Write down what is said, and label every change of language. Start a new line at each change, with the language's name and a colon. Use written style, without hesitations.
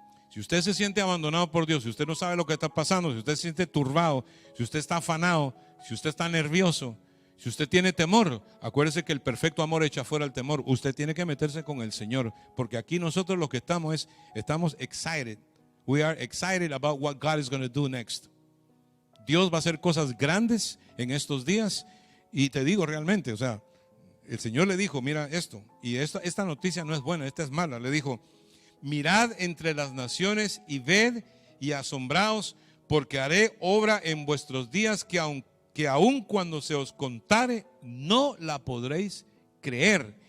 Spanish: Si usted se siente abandonado por Dios, si usted no sabe lo que está pasando, si usted se siente turbado, si usted está afanado, si usted está nervioso, si usted tiene temor, acuérdese que el perfecto amor echa fuera el temor. Usted tiene que meterse con el Señor, porque aquí nosotros lo que estamos excited.
English: We are excited about what God is going to do next.
Spanish: Dios va a hacer cosas grandes en estos días y te digo realmente, o sea, el Señor le dijo, mira esto, y esta noticia no es buena, esta es mala. Le dijo, mirad entre las naciones y ved y asombraos, porque haré obra en vuestros días que aun cuando se os contare, no la podréis creer.